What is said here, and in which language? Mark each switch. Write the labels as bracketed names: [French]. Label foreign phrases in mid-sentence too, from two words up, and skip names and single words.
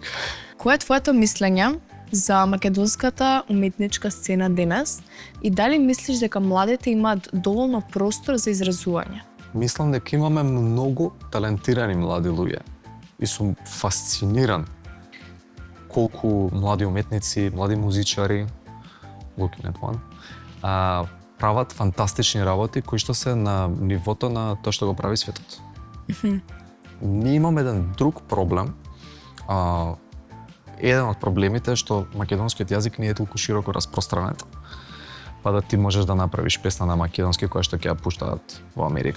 [Macedonian] Кој е твоето мислење за македонската уметничка сцена денес и дали мислиш дека младите имаат доволно простор за изразување? Мислам дека имаме многу талентирани млади луѓе и сум фасциниран колку млади уметници, млади музичари, [English] looking at one, [Macedonian] прават фантастични работи кои што се на нивото на тоа што го прави светот. Ние имаме еден друг проблем. Еден од проблемите е што македонскиот јазик не е толку широко распространет, па да ти можеш да направиш песна на македонски која што ќе ја пуштаат во Америка.